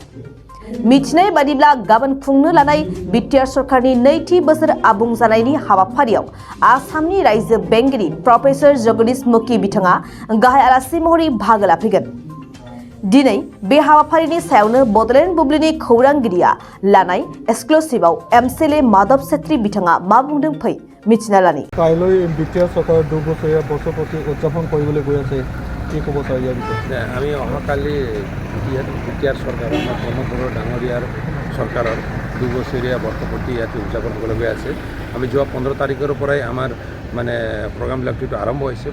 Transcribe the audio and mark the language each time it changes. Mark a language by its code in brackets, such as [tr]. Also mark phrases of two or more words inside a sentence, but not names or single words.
[brx] मिथिनाय बादिब्ला गाबोन खुंनो लानाय बिटिआर सरकारनि नैथि बोसोर आबुं जानायनि हाबाफारियाव आसामनि रायजो बेंगिरि प्रफेसर जगदीश मुखी बिथाङा गाहाय आलासि महरै बाहागो लाफैगोन। दिनै बे हाबाफारिनि सायावनो बडलेण्ड बुब्लिनि खौरांगिरिया लानाय एक्सक्लुसिभआव एमसिएलए माधव छेत्री बिथाङा मा बुंदों फै मिथिना लानि। [as] কাইলৈ বিটিআৰ চৰকাৰৰ 2 বছৰীয়া বৰ্ষপূৰ্তি উদযাপন কৰিবলৈ গৈ আছে, কি ক'ব চাই ইয়াৰ বিষয়ে? আমি অহাকালি বিটিআৰ চৰকাৰ আমাৰ কৰ্মপুৰৰ ডাঙৰীয়াৰ চৰকাৰৰ 2 বছৰীয়া বৰ্ষপূৰ্তি ইয়াতে উদযাপন কৰিবলৈ গৈ আছে। আমি যোৱা 15 তাৰিখৰ পৰাই আমাৰ মানে প্ৰগ্ৰামবিলাকটো আৰম্ভ হৈছে।